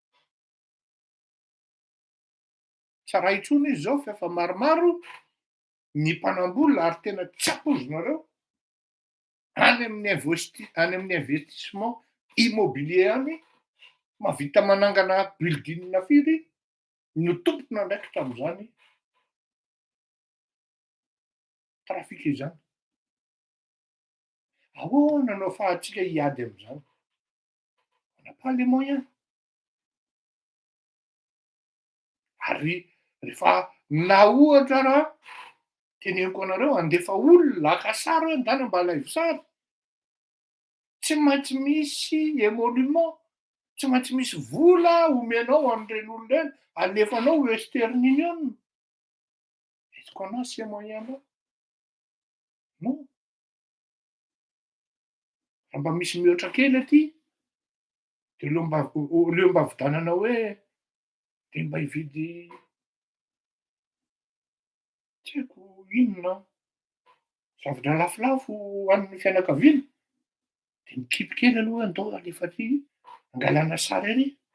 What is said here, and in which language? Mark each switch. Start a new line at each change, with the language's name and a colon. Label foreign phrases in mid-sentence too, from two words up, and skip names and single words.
Malagasy: Tsy raha intsony izy zao fa efa maromaro ny mpanambola ary tena tsy ampoizinareo any amin'ny
French: investissement immobilier
Malagasy: any mahavita manangana building firy no tompona andraikitra amin'izany trafika izany. Ahoana no ahafahantsika hiady amin'izany?
French: On n'a pas les moyens.
Malagasy: Ary rehefa na ohatra raha teneniko anareo andefa olona haka sary hoe andana mba alaivo sary, tsy maintsy misy émolument, tsy maintsy misy vola omenao an'ireny olona ireny, alefanao western union.
French: Est-ce qu'on a ces moyens-là? Non.
Malagasy: Raha mba misy mihoatra kely aty de leo mba vidanana hoe de mba hividy tsy haiko inona zavatra lafolafo hoan'ny fianakaviana de mikipy kely aloha andao alefa aty angalana sary ery.